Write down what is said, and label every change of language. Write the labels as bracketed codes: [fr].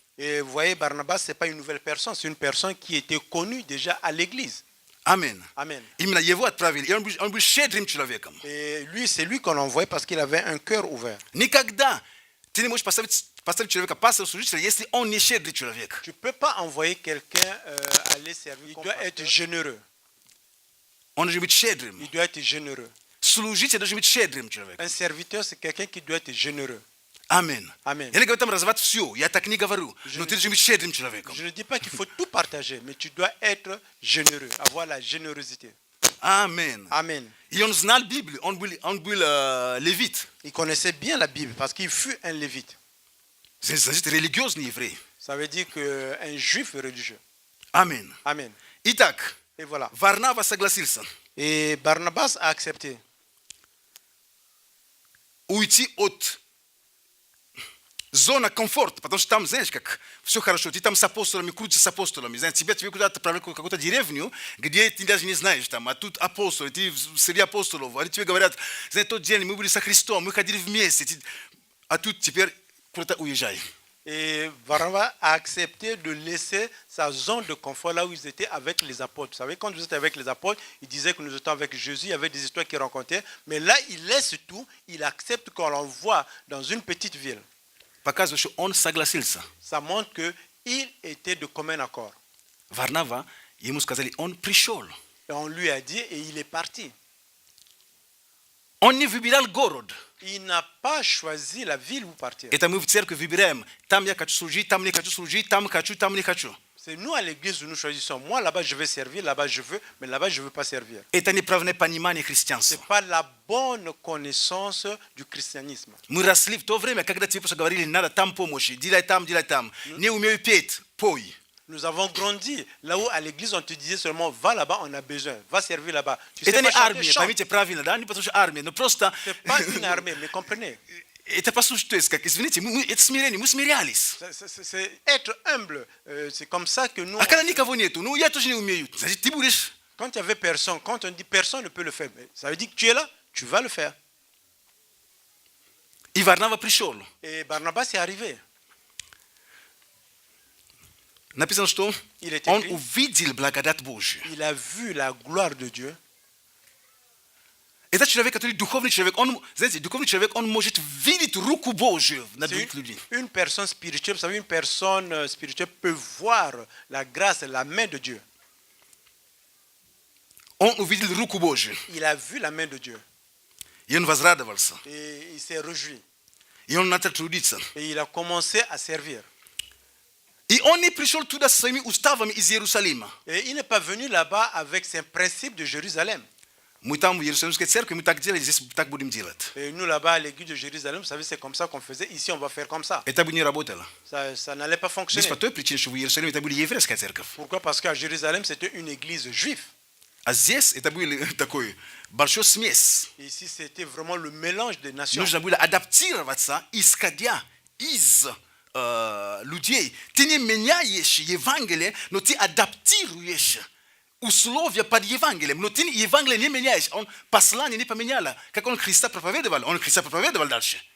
[fr] Et vous voyez, Barnabas, ce n'est pas une nouvelle personne, c'est une personne qui était connue déjà à l'église. Amen. Amen. [ru] Именно его отправили, и он был щедрым человеком. [fr] Et lui, c'est lui qu'on envoyait parce qu'il avait un cœur ouvert. [ru] Никогда ты не можешь поставить человека пастора, служителя, если он не щедрый человек. [fr] Tu ne peux pas envoyer quelqu'un aller servir. Il doit être généreux. [ru] Он должен быть щедрым. [fr] Il doit être généreux. [ru] Служитель должен быть щедрым человеком. [fr] Un serviteur, c'est quelqu'un qui doit être généreux. Amen. Amen. [ru] Я не говорю там развивать все, я так не говорю, но ты должен быть щедрым человеком. [fr] Je ne dis pas qu'il faut tout partager, mais tu dois être généreux, avoir la générosité. Amen. Amen. [ru] И он знал Библию, он был левит. [fr] Il connaissait bien la Bible parce qu'il fut un lévite. [ru] Значит, религиозный еврей. [fr] Ça veut dire qu'un juif religieux. Amen. Amen. [ru] Итак, [fr] Et voilà. [ru] Варнава согласился [fr] Et Barnabas a accepté [ru] уйти от зоны комфорта, потому что там, знаешь, как все хорошо, ты там с апостолами, крутишься с апостолами, знаешь, тебе куда-то отправляют в какую-то деревню, где ты даже не знаешь, там, а тут апостолы, ты среди апостолов, они тебе говорят, знаешь, тот день мы были со Христом, мы ходили вместе, а тут теперь куда-то уезжай. [fr] Et Barnabas a accepté de laisser sa zone de confort là où ils étaient avec les apôtres. Vous savez, quand vous êtes avec les apôtres, ils disaient que nous étions avec Jésus, il y avait des histoires qu'ils racontaient. Mais là, il laisse tout, il accepte qu'on l'envoie dans une petite ville. [ru] Показывает, что он согласился. [fr] Ça montre qu'il était de commun accord. [ru] Варнава, ему сказали, он пришел. [fr] Et on lui a dit, et il est parti. [ru] Он не выбирал город. [fr] Il n'a pas choisi la ville où partir. [ru] Это мы в церкви выбираем. Там я хочу служить, там не хочу служить, там хочу, там не хочу. [fr] C'est nous à l'église où nous choisissons. Moi, là-bas, je vais servir, là-bas, je veux, mais là-bas, je ne veux pas servir. [ru] Это неправильное понимание [fr] Ce [ru] христианства. [fr] n'est pas la bonne connaissance du christianisme. [ru] Мы росли в то время, когда тебе просто говорили, надо там помощь, делай там, делай там. Не умею петь, пой. [fr] Nous avons grandi là où à l'église on te disait seulement va là-bas, on a besoin, va servir là-bas. Tu sais [ru] Это [fr] pas [ru] не [fr] chanter, [ru] армия, [fr] chante. [ru] поймите правильно, да, не потому что армия, но просто [fr] C'est pas une armée, mais comprenez. [ru] это послушайте, то есть как, извините, это смирение, мы смирялись. [fr] C'est être humble. C'est comme ça que nous. [ru] А когда никого нету, ну я тоже не умею, значит ты будешь. [fr] Quand il y avait personne, quand on dit personne ne peut le faire, mais ça veut dire que tu es là, tu vas le faire. [ru] И Варнава пришел. [fr] Et Barnabas est arrivé. [ru] Написано, что [fr] Il est [ru] он [fr] écrit, [ru] увидел благодать Божью. [fr] il a vu la gloire de Dieu. [ru] Это человек, который духовный человек, он, знаете, духовный человек, он может видеть руку Божью на [fr] C'est [ru] других людей. [fr] une personne spirituelle, vous savez, une personne spirituelle peut voir la grâce, la main de Dieu. [ru] Он увидел руку Божью, [fr] Il a vu la main de Dieu [ru] и он возрадовался, [fr] et il s'est réjoui. [ru] и он начал трудиться. [fr] Et il a commencé à servir. [ru] И он не пришел туда со своими уставами из Иерусалима. [fr] Et il n'est pas venu là-bas avec ses principes de Jérusalem. [ru] Мы там в Иерусалимской церкви, мы так делали, здесь так будем делать. [fr] Et nous là-bas à l'église de Jérusalem, vous savez, c'est comme ça qu'on faisait. Ici, on va faire comme ça. [ru] Это бы не работало. [fr] Ça n'allait pas [ru] Здесь [fr] fonctionner. [ru] по той причине, что в Иерусалиме это были еврейская церковь. [fr] Pourquoi? Parce qu'à Jérusalem, c'était une église juive. А здесь это были такой большой смесь. Et ici, c'était vraiment le mélange des nations. [ru] Нужно было адаптироваться, исходя из людей. Ты не меняешь Евангелие, но ты адаптируешь условия под Евангелием. Но ты Евангелие не меняешь. Он послание не поменяло. Как он Христа проповедовал, он Христа проповедовал дальше.